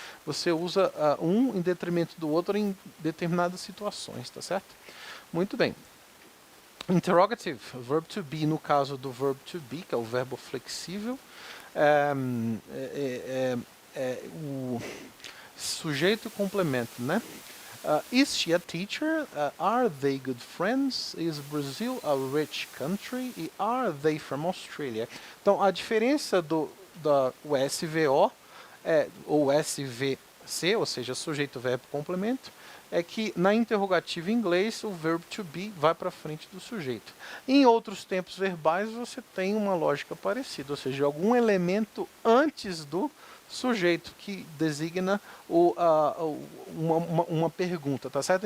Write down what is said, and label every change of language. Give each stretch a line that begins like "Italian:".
Portuguese: Você usa um em detrimento do outro em determinadas situações, tá certo? Muito bem. Interrogative, verb to be, no caso do verb to be, que é o verbo flexível, o sujeito e complemento, né?
English: Is she a teacher? Are they good friends? Is Brazil a rich country? E are they from Australia?
Portuguese: Então, a diferença da o SVO ou SVC, ou seja, sujeito, verbo, complemento, é que na interrogativa em inglês o verbo to be vai para frente do sujeito. Em outros tempos verbais você tem uma lógica parecida, ou seja, algum elemento antes do sujeito que designa uma pergunta, tá certo?